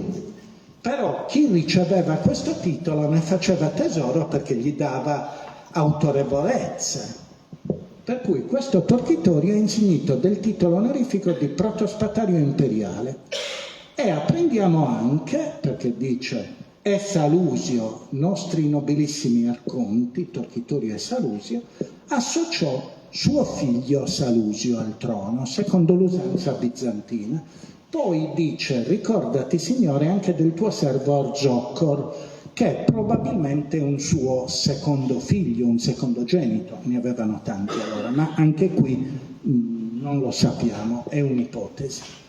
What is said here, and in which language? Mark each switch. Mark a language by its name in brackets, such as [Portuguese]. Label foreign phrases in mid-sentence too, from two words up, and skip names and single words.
[Italian] Però chi riceveva questo titolo ne faceva tesoro perché gli dava autorevolezza. Per cui questo Torquitorio è insignito del titolo onorifico di protospatario imperiale. E apprendiamo anche, perché dice e Salusio, nostri nobilissimi arconti, Torquitorio e Salusio, associò suo figlio Salusio al trono, secondo l'usanza bizantina. Poi dice, ricordati Signore anche del tuo servo Orzoccor, che è probabilmente un suo secondo figlio, un secondogenito, ne avevano tanti allora, ma anche qui non lo sappiamo, è un'ipotesi.